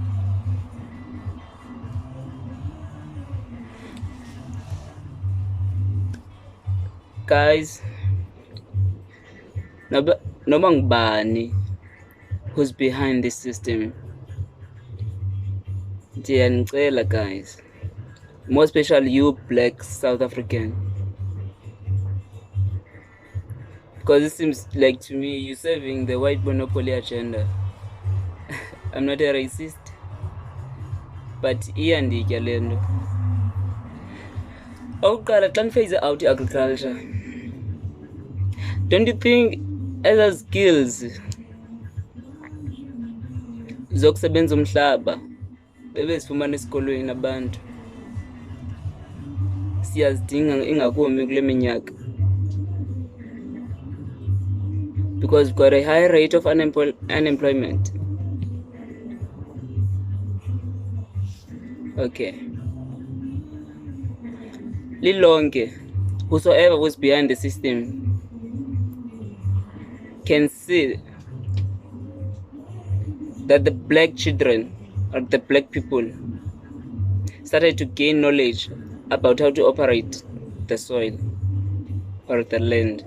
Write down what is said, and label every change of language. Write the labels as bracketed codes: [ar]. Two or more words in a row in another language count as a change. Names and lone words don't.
[en] Guys, [xh] noma ngubani [en] who's behind this system, ndiyanicela guys, more especially you black South African, because it seems like to me you're serving the white monopoly agenda. I'm not a racist, but [xh] iyanditya le nto. Okokuqala, xa niphase [en] out agriculture, don't you think [xh] ezaa skills zokusebenza umhlaba bebezifumana esikolweni abantu siyazidinga ingakumbi kule minyaka, [en] because we've got a high rate of unemployment. Okay, lilonke, whosoever was behind the system can see that the black children or the black people started to gain knowledge about how to operate the soil or the land.